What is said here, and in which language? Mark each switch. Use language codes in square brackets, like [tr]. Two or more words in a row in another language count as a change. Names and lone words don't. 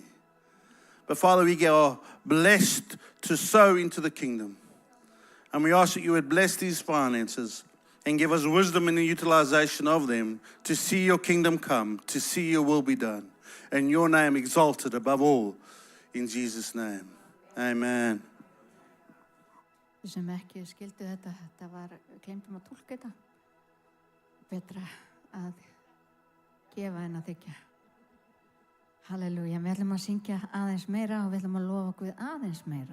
[en] But Father, we are blessed to sow into the kingdom. And we ask that you would bless these finances and give us wisdom in the utilization of them to see your kingdom come, to see your will be done, and your name exalted above all. In Jesus' name, amen. [is] Sem ekki skildu þetta var, glemdum að túlka þetta. Betra að gefa en að þiggja. Halleluja, við ætlum að syngja aðeins meira og við ætlum að lofa Guð aðeins meira.